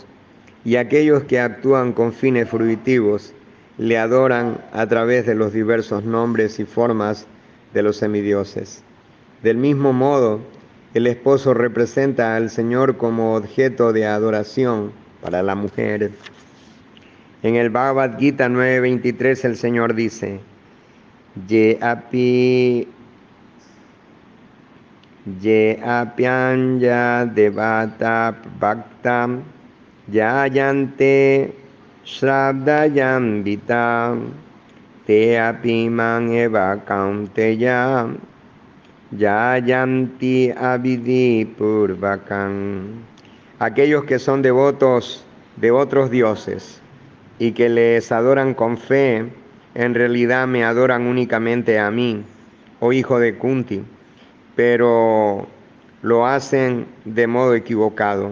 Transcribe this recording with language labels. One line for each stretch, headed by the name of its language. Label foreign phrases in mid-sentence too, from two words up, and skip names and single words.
Spanish: Y aquellos que actúan con fines fruitivos le adoran a través de los diversos nombres y formas de los semidioses. Del mismo modo, el esposo representa al Señor como objeto de adoración para la mujer. En el Bhagavad Gita 9:23 el Señor dice:
Sanskrit: ये अप्यन्य देवता भक्ता यजन्ते श्रद्धया अन्विताः ते अपि माम् एव कौन्तेय यजन्ति अविधि पूर्वकम्.
Spanish: Aquellos que son devotos de otros dioses y que les adoran con fe, en realidad me adoran únicamente a mí, oh hijo de Kunti, pero lo hacen de modo equivocado.